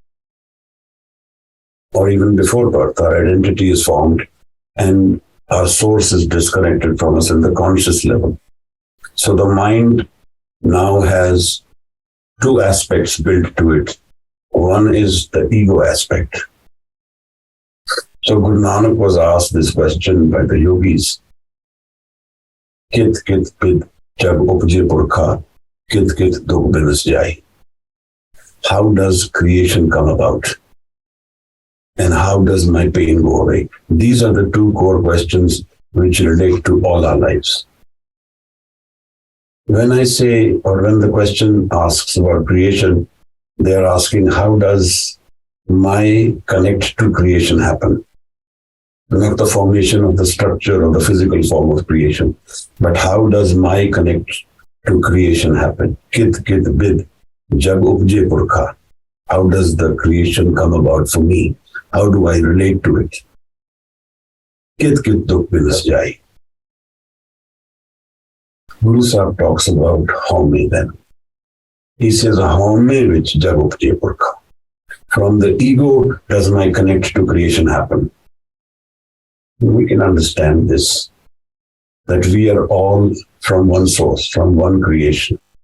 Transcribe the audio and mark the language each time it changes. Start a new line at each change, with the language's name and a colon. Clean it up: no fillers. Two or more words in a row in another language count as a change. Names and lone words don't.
English: Or even before birth, our identity is formed and our source is disconnected from us in the conscious level. So the mind now has two aspects built to it. One is the ego aspect. So Guru Nanak was asked this question by the yogis.
Punjabi: ਕਿਤੁ ਕਿਤੁ ਬਿਧਿ ਜਗੁ ਉਪਜੈ ਪੁਰਖਾ ਕਿਤੁ ਕਿਤੁ ਦੁਖਿ ਬਿਨਸਿ ਜਾਈ.
English: How does creation come about? And how does my pain go away? These are the two core questions which relate to all our lives. When I say, or when the question asks about creation, they are asking, how does my connect to creation happen? Not the formation of the structure or the physical form of creation, but how does my connect to creation happen?
Punjabi: ਕਿਤੁ ਕਿਤੁ ਬਿਧਿ ਜਗੁ ਉਪਜੈ ਪੁਰਖਾ.
English: How does the creation come about for me? How do I relate to it?
Punjabi: ਕਿਤੁ ਕਿਤੁ ਦੁਖਿ ਬਿਨਸਿ ਜਾਈ.
English: Guru Sahib talks about home then. He says,
Punjabi: ਹਉਮੈ ਵਿਚਿ ਜਗੁ ਉਪਜੈ ਪੁਰਖਾ.
English: From the ego does my connect to creation happen. We can understand this, that we are all from one source, from one creation.